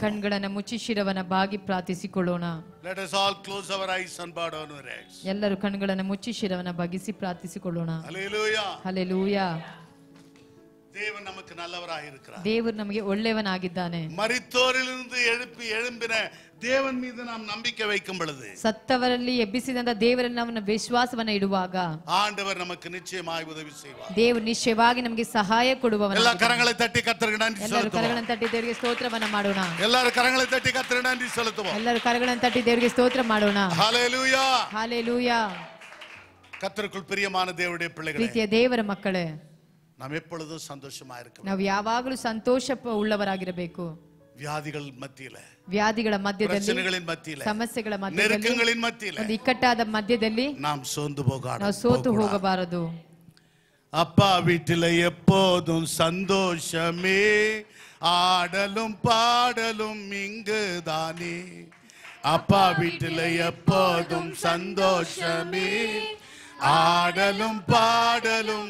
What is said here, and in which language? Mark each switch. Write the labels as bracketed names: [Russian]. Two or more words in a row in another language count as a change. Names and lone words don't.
[Kannada] ಕಣ್ಗಳನ್ನ ಮುಚ್ಚಿ ಶಿರವನ್ನ ಬಾಗಿ ಪ್ರಾರ್ಥಿಸಿಕೊಳ್ಳೋಣ. [English] Let us all close our eyes and bow down our heads. [Kannada] ಎಲ್ಲರೂ ಕಣ್ಗಳನ್ನ ಮುಚ್ಚಿ ಶಿರವನ್ನ ಬಗ್ಗಿಸಿ ಪ್ರಾರ್ಥಿಸಿಕೊಳ್ಳೋಣ. [English] Hallelujah. [Kannada] ಹಲ್ಲೆಲೂಯಾ. [Tamil] தேவன் நமக்கு நல்லவராக இருக்கிறார். [Kannada] ದೇವರು ನಮಗೆ ಒಳ್ಳೆಯವನಾಗಿದ್ದಾನೆ. [Tamil] மரித்தோரிலிருந்து எழும்பின தேவன் மீது நாம் நம்பிக்கை வைக்கும் பொழுது [Kannada] ಸತ್ತವರಲ್ಲಿ ಎಬ್ಬಿಸಿದಂತ ದೇವರಲ್ಲಿ ನಾವು ವಿಶ್ವಾಸವನ್ನ ಇಡುವಾಗ [Tamil] ஆண்டவர் நமக்கு நிச்சயமாய் உதவி செய்வார். [Kannada] ದೇವರು ನಿಶ್ಚಯವಾಗಿ ನಮಗೆ ಸಹಾಯ ಕೊಡುವವನು. [Tamil] எல்லா கரங்களை தட்டி கர்த்தருக்கு நன்றி [Kannada] ಎಲ್ಲರೂ [Tamil] செலுத்துவோம். [Kannada] ಕರಗಳನ್ನು ತಟ್ಟಿ ದೇವರಿಗೆ ಸ್ತೋತ್ರವನ್ನ ಮಾಡೋಣ. [Tamil] எல்லாரும் கரங்களை தட்டி கர்த்தருக்கு நன்றி செலுத்துவோம். [Kannada] ಎಲ್ಲರೂ ಕರಗಳನ್ನು ತಟ್ಟಿ ದೇವರಿಗೆ ಸ್ತೋತ್ರ ಮಾಡೋಣ. [English] ஹalleluya. ஹalleluya. [Tamil] கர்த்தருக்குள் பிரியமான தேவனுடைய பிள்ளைகளே, [Kannada] ಪ್ರೀತಿಯ ದೇವರ ಮಕ್ಕಳೇ, [Tamil] நாம் எப்பொழுதும் சந்தோஷமா இருக்கணும். [Kannada] ನಾವು ಯಾವಾಗಲೂ ಸಂತೋಷ ಉಳ್ಳವರಾಗಿರಬೇಕು. [Tamil] வியாதிகள் மத்தியில, [Kannada] ವ್ಯಾಧಿಗಳ ಮಧ್ಯದಲ್ಲಿ, [Tamil] பிரச்சனைகளின் மத்தியில, [Kannada] ಸಮಸ್ಯೆಗಳ ಮಧ್ಯದಲ್ಲಿ, [Tamil] நெருக்கங்களின் மத்தியில [Kannada] ಒಂದು ಇಕ್ಕಟ್ಟಾದ ಮಧ್ಯದಲ್ಲಿ [Tamil] நாம் சோர்ந்து [Kannada] ನಾವು ಸೋತು [Tamil] போகாது. [Kannada] ಹೋಗಬಾರದು. [Tamil] அப்பா வீட்டில எப்போதும் சந்தோஷமே, ஆடலும் பாடலும் இங்குதானே. அப்பா வீட்டில எப்போதும் சந்தோஷமே, ஆடலும் பாடலும்